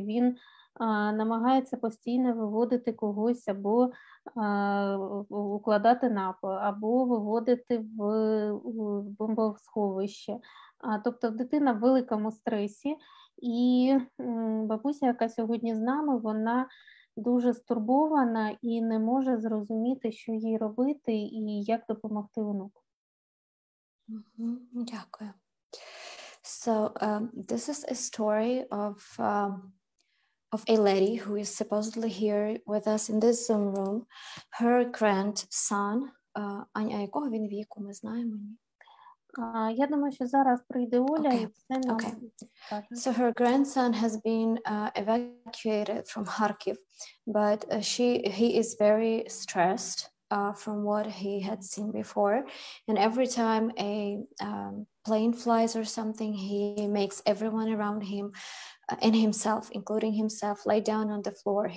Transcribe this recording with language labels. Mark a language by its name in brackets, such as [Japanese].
[Ukrainian] Він намагається постійно виводити когось або укладати на пол, або виводити в бомбосховище. Тобто дитина в великому стресі, і бабуся, яка сьогодні з нами, вона дуже стурбована і не може зрозуміти, що їй робити і як допомогти онуку. Дякую. [English] So this is a story of a lady who is supposedly here with us in this Zoom room. Her grandson, [Ukrainian] Аня, якого він віку, ми знаємо? Я думаю, що зараз прийде Оля, і це нам скаже. [English] So her grandson has been evacuated from Kharkiv, but he is very stressed from what he had seen before, and every time a plane flies or something, he makes everyone around him and himself, including himself, lay down on the floor.